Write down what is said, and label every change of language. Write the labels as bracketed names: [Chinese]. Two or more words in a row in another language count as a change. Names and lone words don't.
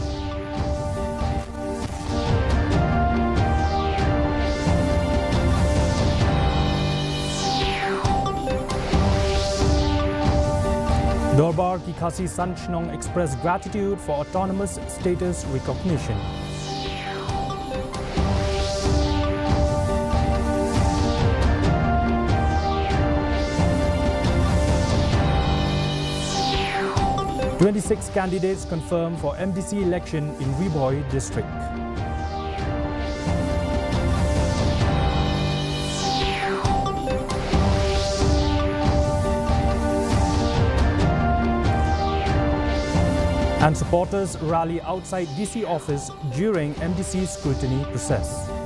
[English] Dorbar ki Khasi Sanchnong expressed gratitude for autonomous status recognition. "26 candidates confirmed for MDC election in Riboi district. And supporters rally outside DC office during MDC scrutiny process.